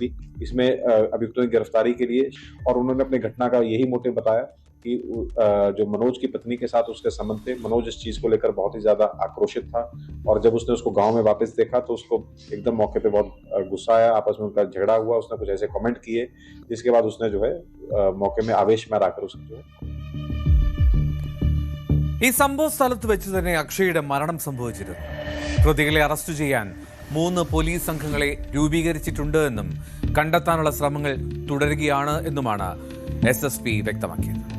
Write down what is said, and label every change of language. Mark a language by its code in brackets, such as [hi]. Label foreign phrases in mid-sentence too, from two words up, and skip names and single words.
[hi] इसमें अभियुक्तों की गिरफ्तारी के लिए, और उन्होंने अपनी घटना का यही मोटिव बताया कि जो मनोज की पत्नी के साथ उसके संबंध थे। मनोज इस चीज को लेकर बहुत ही ज्यादा आक्रोशित था, और जब उसने उसको गांव में वापस देखा तो उसको एकदम मौके पे बहुत गुस्सा आया। आपस में उनका झगड़ा हुआ, उसने कुछ ऐसे कमेंट किए, जिसके बाद उसने जो है मौके में आवेश में आकर उसको जो है [ml] ഈ സംഭവ സ്ഥലത്ത് വെച്ച് തന്നെ അക്ഷയുടെ മരണം സംഭവിച്ചിരുന്നു. പ്രതികളെ അറസ്റ്റ് ചെയ്യാൻ 3 പോലീസ് സംഘങ്ങളെ രൂപീകരിച്ചിട്ടുണ്ട് എന്നും കണ്ടെത്താനുള്ള ശ്രമങ്ങൾ തുടരുകയാണ് എന്നുമാണ് SSP വ്യക്തമാക്കിയത്.